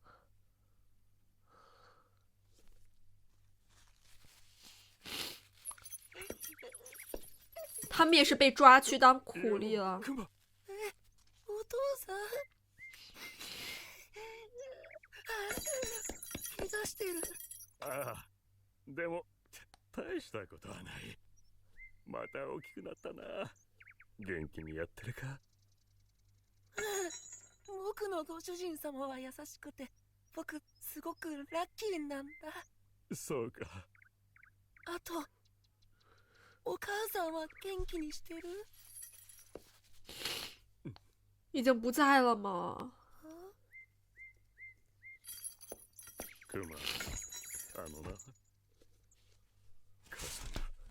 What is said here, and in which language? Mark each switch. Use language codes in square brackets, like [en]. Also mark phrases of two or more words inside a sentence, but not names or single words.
[zh] 他们也是被抓去当苦力了。 [ja] お父さん怪我してる。ああ、でも大したことはない。また大きくなったな。元気にやってるか？僕のご主人様は優しくて、僕すごくラッキーなんだ。そうか。あと、お母さんは元気にしてる？ [zh] 已经不在了吗？ [ja] クマ、あのな、母さんが。